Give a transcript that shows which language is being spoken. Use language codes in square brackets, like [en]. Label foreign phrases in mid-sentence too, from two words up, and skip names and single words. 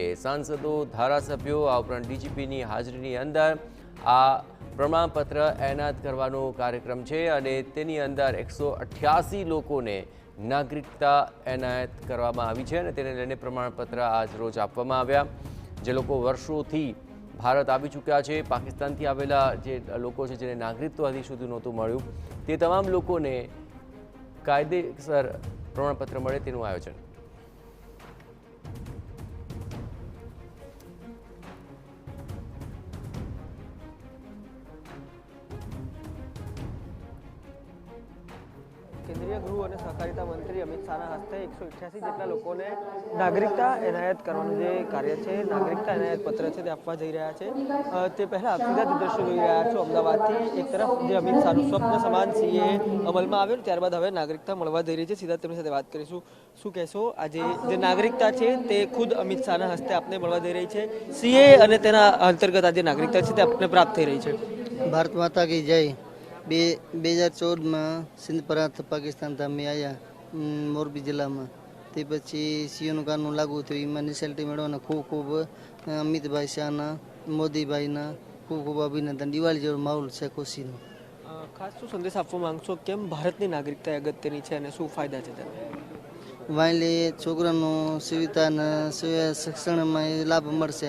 [gu] સાંસદો ધારાસભ્યો આ ઉપરાંત ડીજીપીની હાજરીની અંદર આ પ્રમાણપત્ર એનાયત કરવાનો કાર્યક્રમ છે અને તેની અંદર 188 લોકોને નાગરિકતા એનાયત કરવામાં આવી છે અને તેને લઈને પ્રમાણપત્ર આજ રોજ આપવામાં આવ્યા। જે લોકો વર્ષોથી ભારત આવી ચૂક્યા છે, પાકિસ્તાનથી આવેલા જે લોકો છે જેને નાગરિકત્વ હજી સુધી નહોતું મળ્યું, તે તમામ લોકોને કાયદેસર પ્રમાણપત્ર મળે તેનું આયોજન। કેન્દ્રીય ગૃહ અને સહકારિતા મંત્રી અમિત શાહ હસ્તે 188 જેટલા લોકોને નાગરિકતા એનાયત કરવાનું જે કાર્ય છે, નાગરિકતા એનાયત પત્ર છે તે આપવા જઈ રહ્યા છે। તે પહેલા સીધા દૃશ્ય જોઈ રહ્યા છો અમદાવાદથી। એક તરફ જે અમિત શાહનું સ્વપ્ન સમાન સીએએ અમલમાં આવ્યું, ત્યારબાદ હવે નાગરિકતા મળવા જઈ રહી છે। સીધા તેમની સાથે વાત કરીશું। શું કહેશો આજે જે નાગરિકતા છે તે ખુદ અમિત શાહના હસ્તે આપને મળવા જઈ રહી છે? સીએએ અને તેના અંતર્ગત આજ નાગરિકતા છે તે આપને પ્રાપ્ત થઈ રહી છે। [hi] भारत माता की जय। 2014 में सिंध प्रांत पाकिस्तान था मैं आया मोरबी जिला में [gu] તે પછી सीओનું કાનૂન લાગુ થયું। એમાં નિશાલિટી મેળવવાના ખૂબ ખૂબ અમિતભાઈ શાહના, મોદીભાઈના ખૂબ ખૂબ અભિનંદન। દિવાળી જેવો માહોલ છે ખુશીનો। ખાસ શું સંદેશ આપવા માંગશો? કેમ ભારતની નાગરિકતા અગત્યની છે અને શું ફાયદા છે તેને? વાયલે છોકરાનો સુવિધાના શિક્ષણમાં લાભ મળશે।